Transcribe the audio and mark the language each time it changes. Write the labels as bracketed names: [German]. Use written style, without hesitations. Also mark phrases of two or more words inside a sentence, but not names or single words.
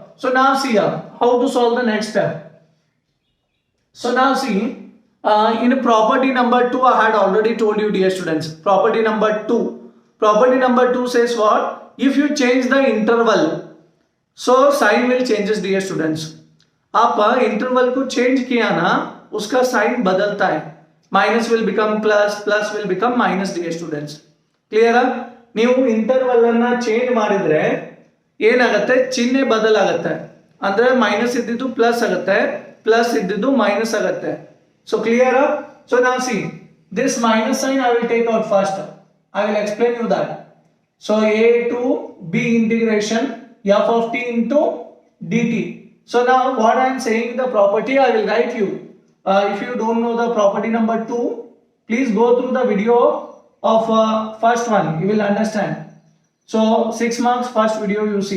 [English] So now see here, how to solve the next step. So now see, in property number 2, I had already told you, dear students. Property number 2. Property number 2 says what? If you change the interval, so sign will changes, dear students. [Hindi] आप इंटरवल को चेंज किया ना, उसका साइन बदलता है. [English] minus will become plus, plus will become minus, dear students. [Hindi] क्लियर? [Kannada] ನೀವು ಇಂಟರ್ವಲ್ ಅನ್ನ ಚೇಂಜ್ ಮಾಡಿದ್ರೆ ಏನಾಗುತ್ತೆ? ಚಿಹ್ನೆ ಬದಲಾಗುತ್ತೆ. ಅಂದ್ರೆ ಮೈನಸ್ ಇದ್ದಿದ್ದು ಪ್ಲಸ್ ಆಗುತ್ತೆ, ಪ್ಲಸ್ ಇದ್ದಿದ್ದು ಮೈನಸ್ ಆಗುತ್ತೆ. [English] so clear? ಸೊ ನಾವು see this minus sign I will take out first. I will explain you that. ಸೊ a to b integration f of t into dt. So now what I am saying, the property I will write you. If you don't know the property number 2, please go through the video of first one. You will understand. So 6 marks first video you see.